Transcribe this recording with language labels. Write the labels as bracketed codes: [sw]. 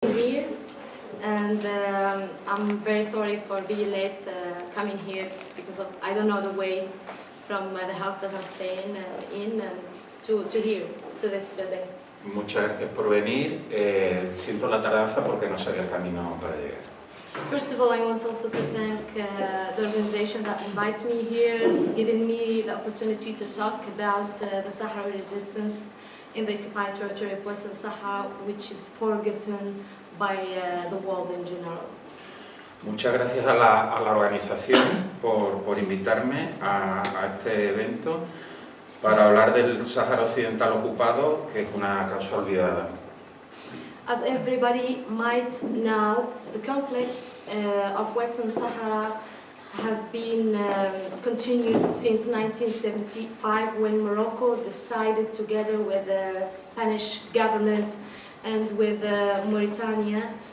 [en] and I'm very sorry for being late coming here because I don't know the way from the house that I'm staying in to here, to this building. [es] Muchas gracias por venir. Siento la tardanza porque no sabía el camino para llegar. [en] First of all, I want also to thank the organization that invited me here, giving me the opportunity to talk about the Sahrawi resistance in the occupied territory of Western Sahara, which is forgotten by the world in general. [es] Muchas gracias a la organización por invitarme a este evento para hablar del Sáhara Occidental ocupado, que es una causa olvidada. [en] As everybody might know, the conflict of Western Sahara has been continued since 1975, when Morocco decided, together with the Spanish government and with Mauritania,